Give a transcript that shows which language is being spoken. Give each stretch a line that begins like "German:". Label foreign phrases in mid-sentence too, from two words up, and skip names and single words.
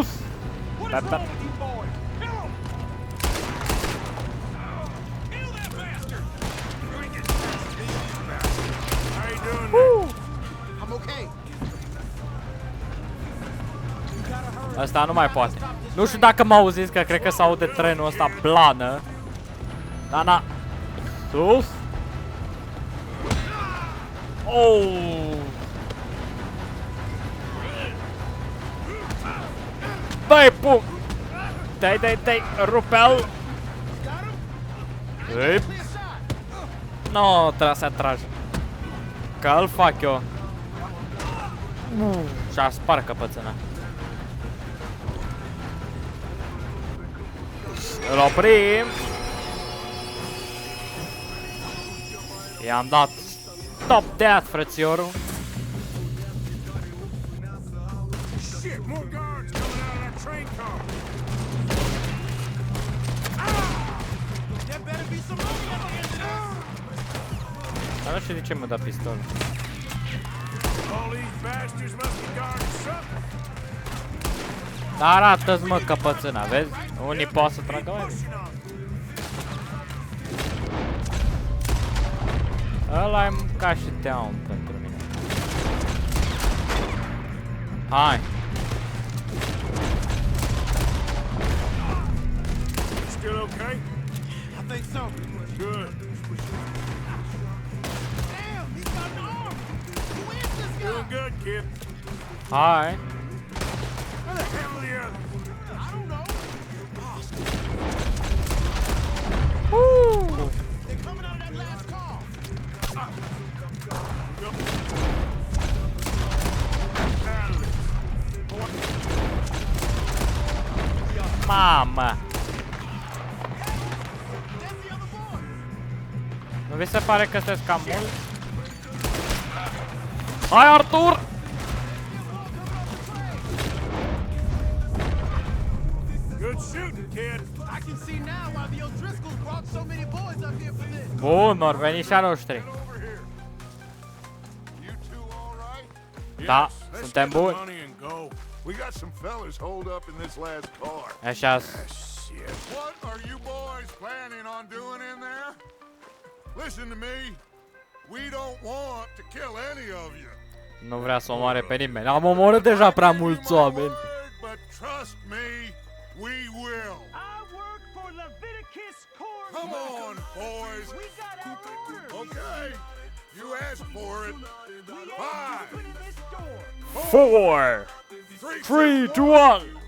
Romanian: Pe, pe.
English: How you doing there? I'm okay.
Romanian: Asta nu mai poate. Nu știu dacă m-au auzit, că cred că s-aude trenul ăsta plană. Da, na. Sus. Oh. Dai, pum. Dai, dai, dai. Rupe-l. Ei. No, trebuie să atragi. Că îl fac eu. Și-a spart căpățâna. Îl oprim. I-am dat
English: top death,
Romanian: frățiorul.
English: Shit, more guards coming out of that train car. There better be some money at the end of this.
Romanian: Dar nu știu de ce mă da pistol.
English: All these bastards must be guarding something.
Romanian: Dar arată-ți, mă, căpățâna, vezi? Unii pot să tragă mai.
English: Pushing on.
Romanian: Ăla e ca și down pentru mine. Hai.
English: Still okay? I think so. Good. Damn, he's got an arm. Who is this guy? Doing good, kid.
Romanian: Hai.
English: Where the hell are the others? I don't know. Woo! They're coming out of that last car.
Romanian: Mamă.
English: That's the other boy.
Romanian: Nu vi se pare că sunteți cam mult? Hai, Artur!
English: Good shooting, kid. I can see now why the O'Driscolls brought so many boys up here for this.
Romanian: Bun, or veni și a noștri.
English: Over here. You two all right?
Romanian: Da,
English: Let's
Romanian: suntem
English: get the
Romanian: buni.
English: money and go. We got some fellas holed up in this last car.
Romanian: Așa.
English: What are you boys planning on doing in there? Listen to me. We don't want to kill any of you.
Romanian: Nu vrea să omoare pe nimeni. Am omorât deja prea mulți oameni.
English: But trust me, we will. I work for Leviticus Corps. Come on, boys. We got our orders. Okay. You asked for it. We ain't 5, opening this door. 4, 3, 2, 1.